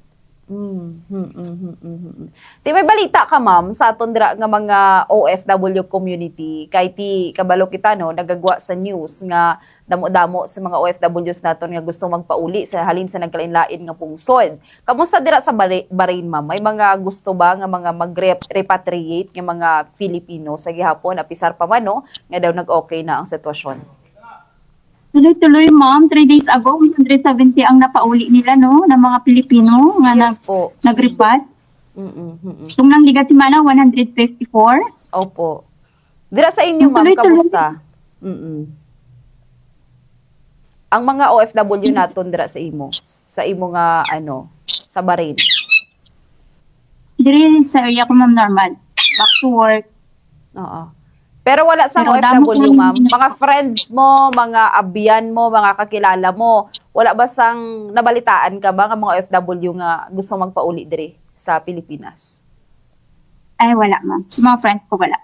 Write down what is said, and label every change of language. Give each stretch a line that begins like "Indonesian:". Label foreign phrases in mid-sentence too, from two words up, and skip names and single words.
Hiligaynon: Di may balita ka, ma'am, sa aton dira nga mga OFW community kay ti kabalo kita, no, nagagwa sa news nga damo-damo sa mga OFWs naton nga gusto magpauli sa halin sa nagkalain-lain nga pungsod. Kamusta dira sa Bahrain, ma'am? May mga gusto ba nga mga mag-repatriate nga mga Filipino sa gihapon apisar pa man, no, nga daw nag-okay na ang sitwasyon? Tuloy-tuloy, ma'am.
English: 3 days ago,
Hiligaynon: 170 ang napauli nila, no? Ng mga Pilipino nga Yes po. nag-repat. Kung nang ligat si Mana, 154. Opo. Dira sa inyo, ma'am, Tuloy-tuloy. kamusta? Ang mga OFW naton dira sa imo nga ano, sa Bahrain. Diri sa area ko, ma'am, normal.
English: Back to work.
Hiligaynon: Oo. Pero wala sa Pero OFW, damo ma'am. ko- Mga friends mo, mga abiyan mo, mga kakilala mo, wala ba sang nabalitaan ka ba nga mga OFW nga gusto magpauli diri sa Pilipinas? Ay, wala, ma'am. Sa mga friends ko, wala.